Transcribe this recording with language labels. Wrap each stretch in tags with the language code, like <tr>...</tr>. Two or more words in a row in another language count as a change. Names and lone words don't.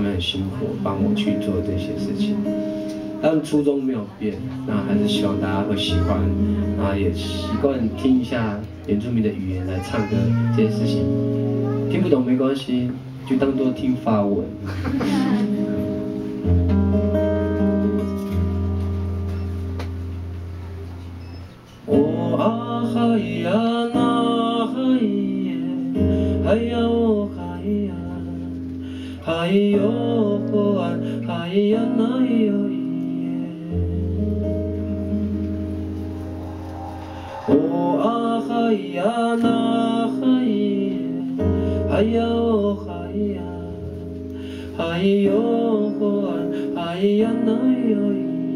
<zh>们很辛苦帮我去做这些事情，但初衷没有变，那还是希望大家会喜欢，然后也习惯听一下原住民的语言来唱歌这件事情，听不懂没关系，就当作听法文。 Hayya na hayye, hayya o hayya, hayyo hoan, hayya na yo ye. O hayya na hayye, hayya o hayya, hayyo hoan, hayya na yo ye.</zh>